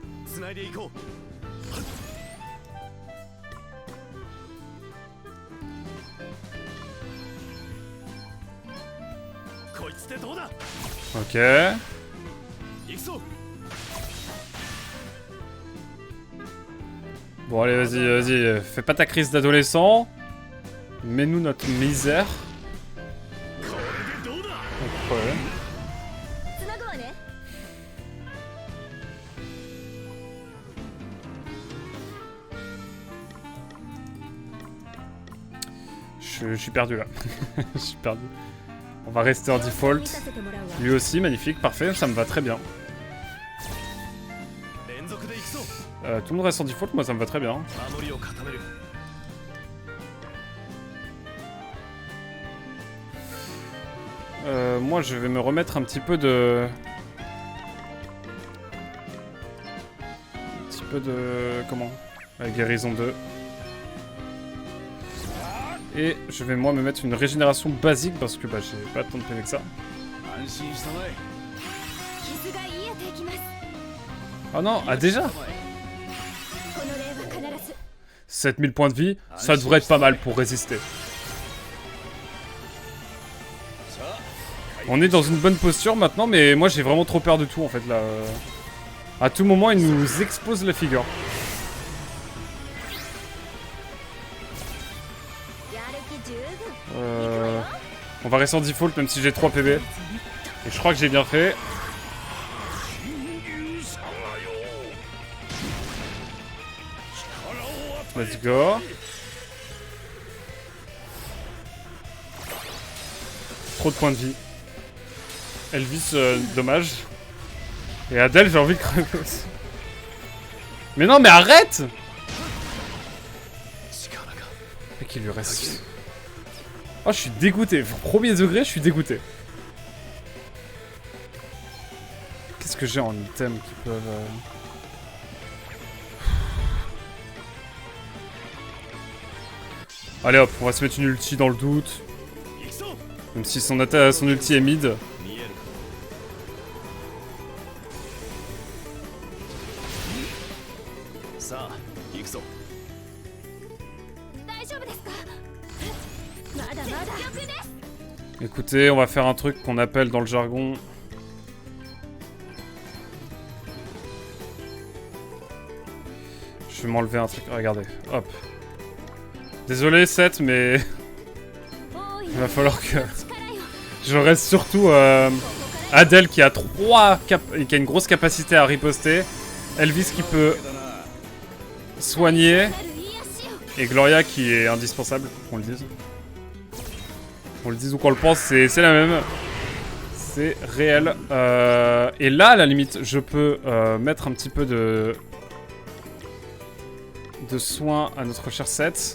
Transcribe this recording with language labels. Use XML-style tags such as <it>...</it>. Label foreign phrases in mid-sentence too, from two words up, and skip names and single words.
<ja>繋いでいこう。こいつでどうだ。</ja> <fr>Ok.</fr> <ja>行くぞ。</ja> <fr>Bon, allez, vas-y, vas-y. Fais pas ta crise d'adolescent. Mets-nous notre misère.</fr> <ja>これでどうだ。</ja> <fr>Pas de problème.</fr> <ja>つなぐわね。</ja> <fr>Je suis perdu là. Je suis perdu. On va rester en default.</fr> <ja>させてもらうわ。</ja> <fr>Lui aussi, magnifique, parfait, ça me va très bien.</fr> <ja>連続で行くぞ。</ja> <fr>Tout le monde reste en default, moi ça me va très bien.</fr> <ja>守りを固める。</ja> <fr>Moi je vais me remettre un petit peu de... Un petit peu de... Comment guérison 2. Et je vais moi me mettre une régénération basique parce que bah j'ai pas tant de PV que ça.</fr> <ja>安心したまえ。傷が癒えていきます。</ja> <fr>Oh non, ah déjà</fr> <ja>この礼は必ず。</ja> <fr>7000 points de vie, ça devrait être pas mal pour résister. On est dans une bonne posture maintenant, mais moi j'ai vraiment trop peur de tout en fait là. À tout moment, il nous explose la figure.</fr> <ja>やる気十分。</ja> <fr>On va rester en default même si j'ai 3 PB. Et je crois que j'ai bien fait.</fr> <ja>竜様よ、力を与え</ja> <en>Let's go.</en> <fr>Trop de points de vie. Elvis, dommage. Et Adèle, j'ai envie de crever aussi. Mais non, mais arrête! Et qu'il lui reste. Oh, je suis dégoûté. Premier degré, je suis dégoûté. Qu'est-ce que j'ai en item qui peuvent... Allez hop, on va se mettre une ulti dans le doute.</fr> <ja>行くぞ。</ja> <fr>Même si son ulti est mid.</fr> <ja>見えるか。 さあ行くぞ。大丈夫ですか。まだまだ。全力です。</ja> <fr>Écoutez, on va faire un truc qu'on appelle dans le jargon... Je vais m'enlever un truc, regardez, hop. Désolé Seth, mais</fr> <ja>多い</ja> <fr>il va falloir que...</fr> <ja>力よ。</ja> <fr>Je reste surtout Adèle qui a qui a une grosse capacité à riposter. Elvis qui peut soigner.</fr> <ja>なる癒しよ。</ja> <fr>Et Gloria qui est indispensable, qu'on le dise. Qu'on le dise ou qu'on le pense, c'est la même. C'est réel. Et là, à la limite, je peux mettre un petit peu de soin à notre cher Seth.</fr>